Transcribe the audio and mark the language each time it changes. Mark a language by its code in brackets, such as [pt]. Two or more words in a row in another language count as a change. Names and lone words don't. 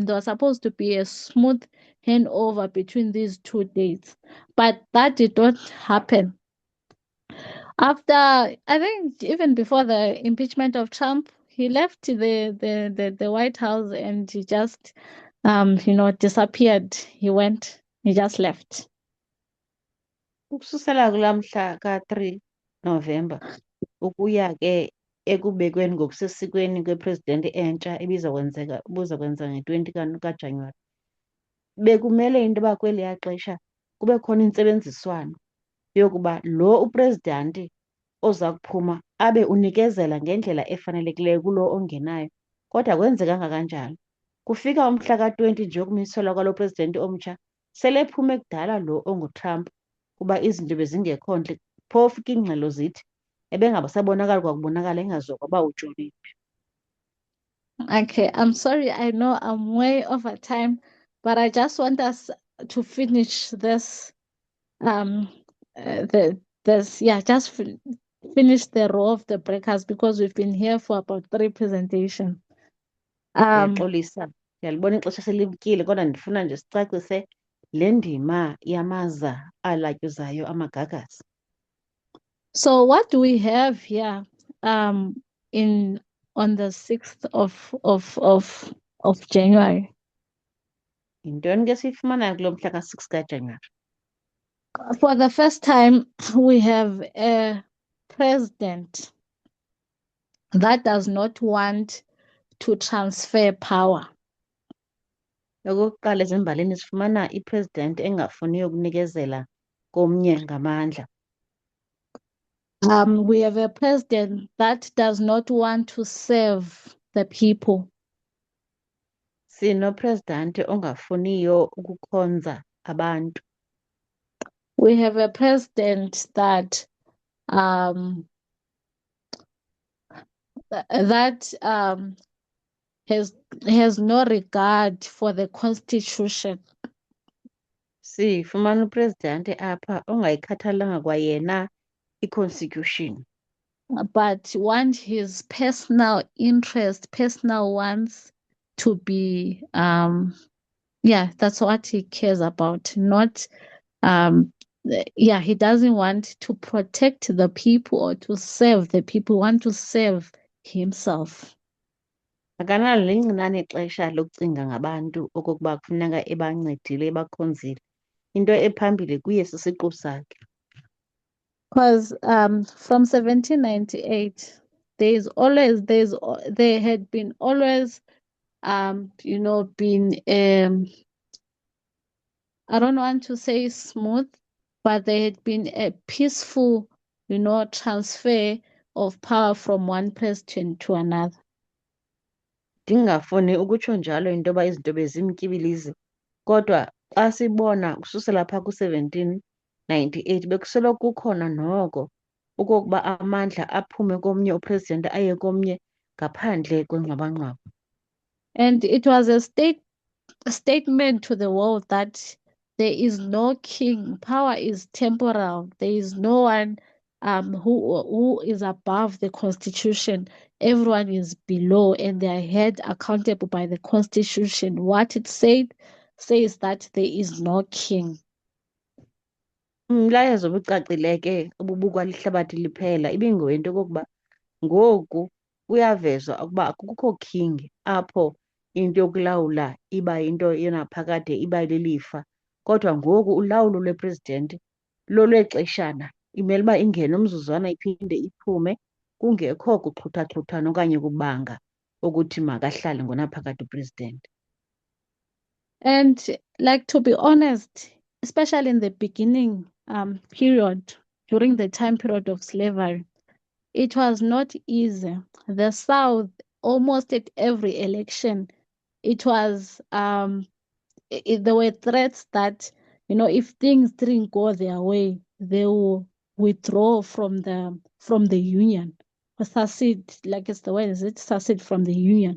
[en] There was supposed to be a smooth handover between these 2 dates, but that did not happen. After, I think even before the impeachment of Trump, he left the White House and he just you know, disappeared. He just left. [xh] Ukususela kulaa mhla ka-3 November ukuya ke ekubekweni ngokusesikweni kwepresidenti entsha ibuzakwenza nge-20 kaJanuwari, bekumele into yoba kweliya xesha kube khona intsebenziswano yokuba lo uprezidanti oza kuphuma abe unikezela ngendlela efanelekileyo kulo ongenayo. Kodwa akwenzekanga kanjalo. Kufika umhla ka-20 nje yokumiselwa kwalo presidenti omtsha sele ephume kudala lo onguTrump kuba izinto bezingekho ntle. Phofu ke iingxelo zithi ebengabasabonakali kwakubonakala engaziwa kwaba utshoniphi. [en] Okay, I'm sorry. I know I'm way over time, but I just want us to finish this just finish the row of the breakers because we've been here for about 3 presentations. [xh] Ndiyaxolisa, ndiyalibona ixesha selimkile kodwa ndifuna nje sicacise le ndima yamaza alatyuzayo amagagasi. [en] So what do we have here on the 6th of January? [xh] Yintoni ke siyifumanayo kulo mhla ka-6 kaJanuwari? [en] For the first time, we have a president that does not want to transfer power. [xh] Okokuqala ezimbalini sifumana ipresident engafuniyo ukunikezela komnye ngamandla. [en] We have a president that does not want to serve the people. [xh] Sinopresident ongafuniyo ukukhonza abantu. [en] We have a president that has no regard for the constitution. [xh] Sifumana upresident apha ongayikhathalanga kwayena i-constitution. [en] But want his personal interest, personal wants to be that's what he cares about. Not he doesn't want to protect the people or to serve the people, want to serve himself. [xh] Akanalo lincinane ixesha lokucinga ngabantu okokuba kufuneka ebancedile ebakhonzile. Into ephambili kuye sisiqu sakhe. [en] Because from 1798, there had been always been I don't want to say smooth, but there had been a peaceful, transfer of power from one president to another. [xh] Ndingafuni ukutsho njalo into yoba izinto bezimtyibilizi, kodwa xa sibona ukususela phaa ku-1798 bekusoloko kukhona noko okokuba amandla aphume komnye upresident aye komnye ngaphandle kwengxwabangxwaba. [en] And it was a statement to the world that there is no king. Power is temporal. There is no one who is above the constitution, everyone is below, and they are held accountable by the constitution. What it says that there is no king. [xh] Umlayezo obucacile ke obubukwa lihlabathi liphela ibingowento okokuba ngoku kuyavezwa ukuba akukho king apho into yokulawula iba yinto yonaphakade iba lilifa, kodwa ngoku ulawulo lwepresidenti lolwexeshana, imele uba ingene umzuzwana iphinde iphume kungekho kuxhuthaxhuthana okanye kubanga ukuthi makahlale ngonaphakade upresidenti. [en] And like, to be honest, especially in the beginning period, during the time period of slavery, it was not easy. The South, almost at every election, it was there were threats that, if things didn't go their way, they will withdraw from the union, or secede, like it's the word, is it secede from the union?